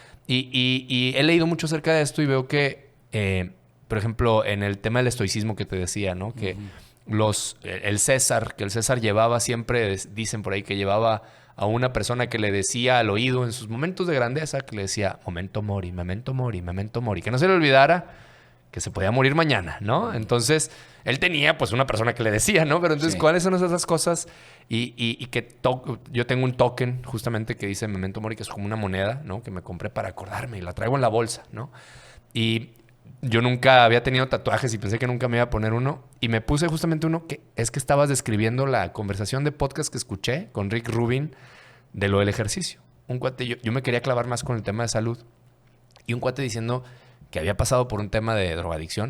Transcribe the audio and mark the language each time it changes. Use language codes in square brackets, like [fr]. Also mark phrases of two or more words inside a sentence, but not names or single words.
[es] Y he leído mucho acerca de esto y veo que, por ejemplo, en el tema del estoicismo que te decía, ¿no? Que el César llevaba siempre, dicen por ahí, que llevaba a una persona que le decía al oído en sus momentos de grandeza, que le decía, [la] memento mori, memento mori, memento mori, [es] que no se le olvidara que se podía morir mañana, ¿no? Entonces, él tenía pues una persona que le decía, ¿no? Pero entonces, Sí. ¿cuáles son esas cosas? Y yo tengo un token justamente que dice [la] memento mori, [es] que es como una moneda, ¿no? Que me compré para acordarme y la traigo en la bolsa, ¿no? Y yo nunca había tenido tatuajes y pensé que nunca me iba a poner uno. Y me puse justamente uno que estabas describiendo la conversación de podcast que escuché con Rick Rubin de lo del ejercicio. Un cuate, yo me quería clavar más con el tema de salud. Y un cuate diciendo que había pasado por un tema de drogadicción.